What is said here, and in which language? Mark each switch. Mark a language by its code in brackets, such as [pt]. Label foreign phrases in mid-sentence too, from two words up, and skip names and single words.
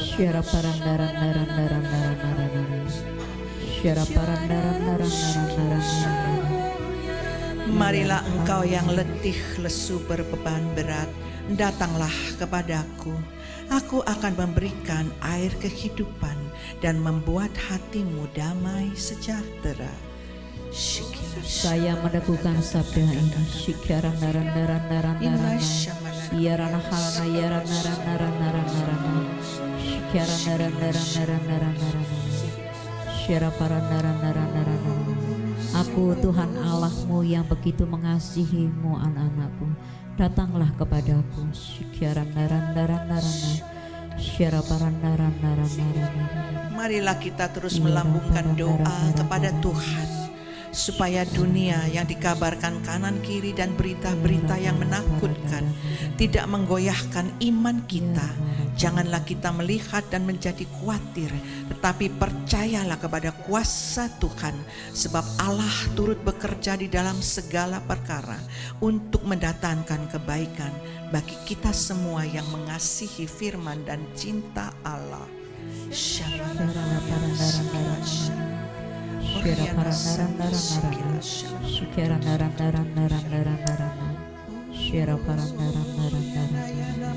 [id] Syara parandaran daran daran daran daran daran. Syara parandaran daran daran daran daran. Marilah engkau yang letih, lesu, berbeban berat, datanglah kepadaku. Aku akan memberikan air kehidupan dan membuat hatimu damai sejahtera. Saya meneguhkan sabda ini. Syikaran daran daran daran daran. Yarana halana yarana rana rana rana rana. Syikaran daran daran daran daran daran. Syara parandaran daran daran daran. Aku Tuhan Allahmu yang begitu mengasihimu anak-anakku. Datanglah kepadaku. Syikaran daran daran daran. Syara parandaran daran daran daran. Marilah kita terus melambungkan doa kepada Tuhan, supaya dunia yang dikabarkan kanan kiri dan berita-berita yang menakutkan tidak menggoyahkan iman kita. Janganlah kita melihat dan menjadi khawatir, tetapi percayalah kepada kuasa Tuhan, sebab Allah turut bekerja di dalam segala perkara untuk mendatangkan kebaikan bagi kita semua yang mengasihi firman dan cinta Allah. Shalom. Syara parandaran daran daran. Syara daran daran daran daran daran. Syara parandaran daran daran daran.